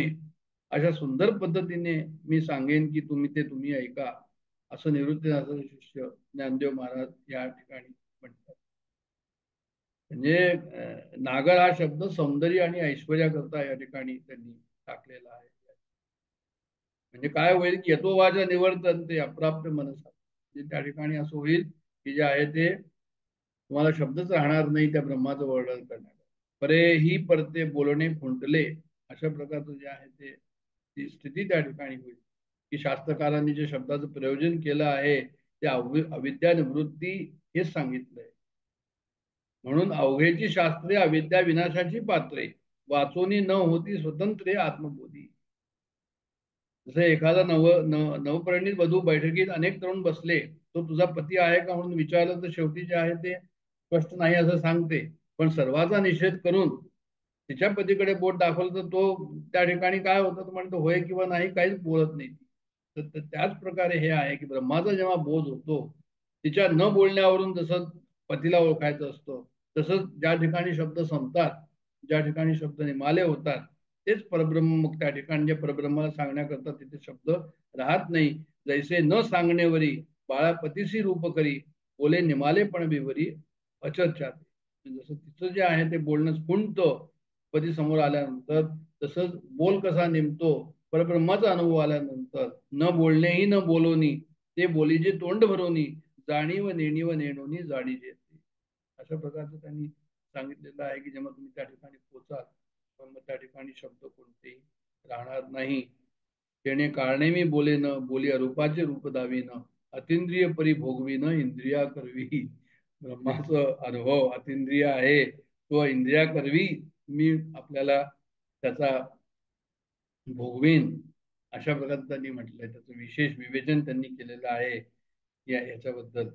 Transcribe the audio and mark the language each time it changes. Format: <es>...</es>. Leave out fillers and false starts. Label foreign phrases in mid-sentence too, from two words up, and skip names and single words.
<mr>अशा सुंदर पद्धतीने मी सांगेन की तुम्ही ऐका असं निवृत्तीनाथाचे शिष्य ज्ञानदेव महाराज या ठिकाणी म्हणतात. म्हणजे नागर हा शब्द सौंदर्य आणि ऐश्वर्याकरता या ठिकाणी त्यांनी टाकलेला आहे. म्हणजे काय होईल की</mr> <sa>यतो वाचा निवर्तन ते अप्राप्त मनसा.</sa> <mr>त्या ठिकाणी असं होईल की जे आहे ते तुम्हाला शब्दच राहणार नाही त्या ब्रह्माचं वर्णन करण्याला. परे ही परते बोलणे खुंटले अशा प्रकारचं जे आहे ते ती स्थिती त्या ठिकाणी होईल की शास्त्रकारांनी जे शब्दाचं प्रयोजन केलं आहे ते अविद्या निवृत्ती हेच सांगितलंय. म्हणून अवघेची शास्त्रे अविद्या विनाशाची पात्रे, वाचोनी न होती स्वतंत्रे आत्मबोधी. जसं एखादा नवपरिणीत वधू बैठकीत अनेक तरुण बसले, तो तुझा पती आहे का म्हणून विचारलं तर शेवटी जे आहे ते स्पष्ट नाही असं सांगते. पण सर्वाचा निषेध करून तिच्या पतीकडे बोट दाखवलं तर तो त्या ठिकाणी काय होतं तर म्हणतो होय किंवा नाही काहीच बोलत नाही. तर त्याच प्रकारे हे आहे की ब्रह्माचा जेव्हा बोध होतो तिच्या न बोलण्यावरून जसं पतीला ओळखायचं असतं तसंच ज्या ठिकाणी शब्द संपतात, ज्या ठिकाणी शब्द निमाले होतात तेच परब्रह्म. मग त्या ठिकाणी जे परब्रह्माला सांगण्याकरता तिथे शब्द राहत नाही. जैसे न सांगणेवरी बाळा पतीसी रूप करी, बोले निमाले पण बिवरी अचर्चात. जसं तिचं जे आहे ते बोलणं खुंटतं पती समोर आल्यानंतर, तसंच बोल कसा नेमतो परब्रह्माचा अनुभव आल्यानंतर. न बोलणेही न बोलोनी ते बोली जे तोंड भरोनी, जाणीव नेणीव नेणोनी जाणी जे. अशा प्रकारचं त्यांनी सांगितलेलं आहे की जेव्हा तुम्ही त्या ठिकाणी पोचाल मग त्या ठिकाणी शब्द कोणतेही राहणार नाही. त्याने कारणे मी बोले न बोली रूपाचे रूप दावी न, अतिंद्रिय परी भोगवी न इंद्रिया करवी. ब्रह्माचं अनुभव अतिंद्रिय आहे तो इंद्रिया करवी मी आपल्याला त्याचा भोगवीन अशा प्रकारे त्यांनी म्हटलंय. त्याचं विशेष विवेचन त्यांनी केलेलं आहे याच्याबद्दल.</mr>